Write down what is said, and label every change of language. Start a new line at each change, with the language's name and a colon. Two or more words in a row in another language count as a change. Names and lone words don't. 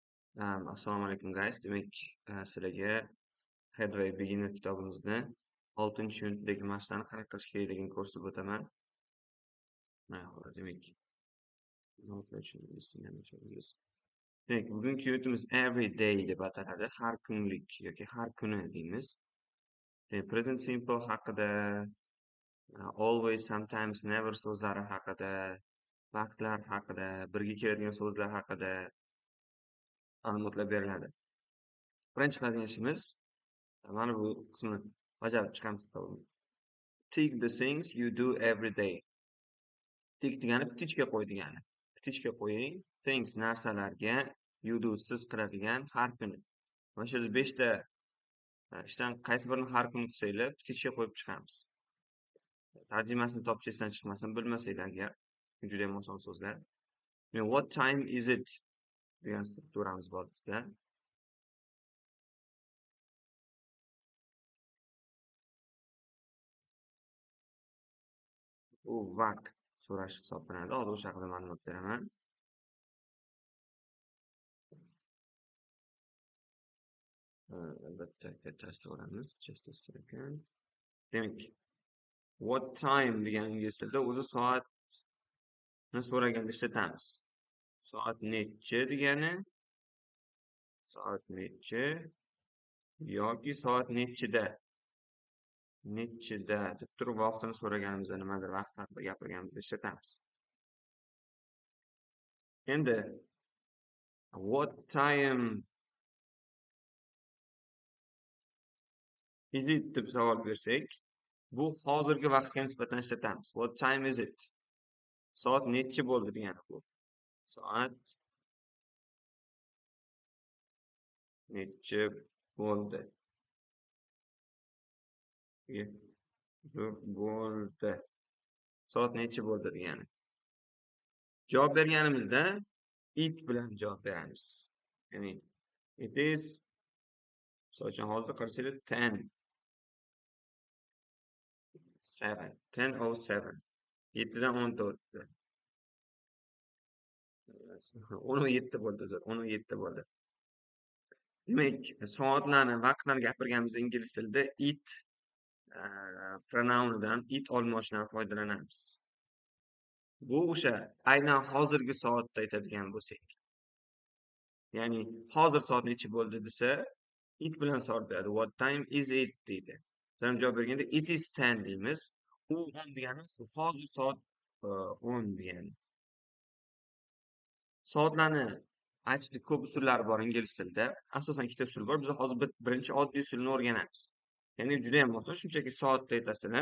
Uzbek: Assalomu alaykum guys. Demak, sizlarga Headway Beginner kitobimizni 6-unitdagi mashqlarni qanaqa qilish kerakligini ko'rsatib o'taman. Mana demak, demak, bugungi unitimiz
English: every day
Uzbek: deb ataladi. Har kunlik yoki har kuni deymiz.
English: Present simple
Uzbek: haqida,
English: always, sometimes, never
Uzbek: so'zlari haqida, vaqtlar haqida, birga keladigan so'zlar haqida ma'lumotlar beriladi. Birinchi qiladigan ishimiz mana bu qismini bajarib chiqamiz.
English: Tick the things you do every day.
Uzbek: Tick degani птичка qo'y degani. Птичка qo'ying. Things narsalarga,
English: you do
Uzbek: siz qiladigan har kuni. Mana shu yerda 5 ta ishdan qaysi birini har kuni qilsanglar, птичка qo'yib chiqamiz. Tarjimasini topish esdan chiqmasin, bilmasanglar agar, juda ham oson so'zlar.
English: What time is it
Uzbek: degan strukturamiz bor bizda. U vaqt so'rash hisoblanadi. Hozir o'sha haqida ma'lumot beraman. Albatta kattasini olamiz.
English: Just a second.
Uzbek: Demak,
English: what time
Uzbek: degan ingliz tilida o'zi soatni so'raganda ishlatamiz. Soat nechi degani, soat nechi yoki soat nechida. Nechida deb turib vaqtini so'raganimizda, nimadir vaqt haqida gapirganimizda ishlatamiz. Endi
English: what time is it
Uzbek: deb savol bersak, bu hozirgi vaqtga nisbatan ishlatamiz.
English: What time is it?
Uzbek: Soat nechi bo'ldi degani bu. Soat nechi bo'ldi. Zo'r bo'ldi. Soat nechi bo'ldi degani. Javob berganimizda it bilan javob beramiz. Ya'ni
English: it is,
Uzbek: misol uchun hozir qarasanglar 10:07. 7dan 10 o'tdi. 17 bo'ldi, zo'r. 17 bo'ldi. Demak, soatlarni, vaqtlarni gapirganimizda ingliz tilida it pronounidan, it olmoshidan foydalanamiz. Bu o'sha aynan hozirgi soatda aytadigan bo'lsak. Ya'ni hozir soat nechi bo'ldi desa, it bilan savol beradi.
English: What time is it
Uzbek: deydi. Sen javob berganda
English: it is 10
Uzbek: deymiz. U 10 deganimiz hozir soat 10 degani. Soatlarni aytishda ko'p usullari bor ingliz tilida. Asosan ikkita usul bor. Biz hozir birinchi oddiy usulni o'rganamiz. Ya'ni juda ham oson, shunchaki soatda aytasizlar.